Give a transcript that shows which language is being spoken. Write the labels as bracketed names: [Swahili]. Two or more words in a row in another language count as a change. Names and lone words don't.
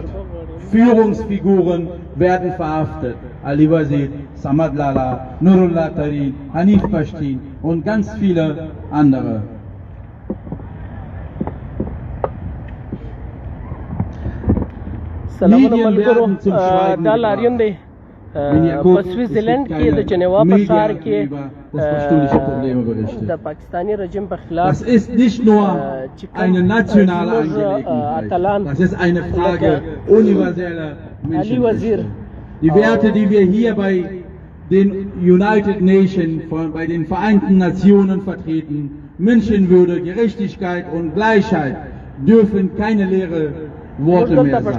[German] Führungsfiguren werden verhaftet. Ali Wazir, Samad Lala, Nurullah Tarin, Hanif Pashtin und ganz viele andere. Medien werden zum Schweigen gebracht. [Pashto] په سویټزرلند کې د جنیوا په ښار کې د پاکستاني رژیم په خلاف [German] Das ist nicht nur eine nationale Angelegenheit, das ist eine Frage universeller Menschenrechte. Die Werte, die wir hier bei den United Nations, bei den Vereinten Nationen vertreten, Menschenwürde, Gerechtigkeit und Gleichheit, dürfen keine leere Worte mehr sein.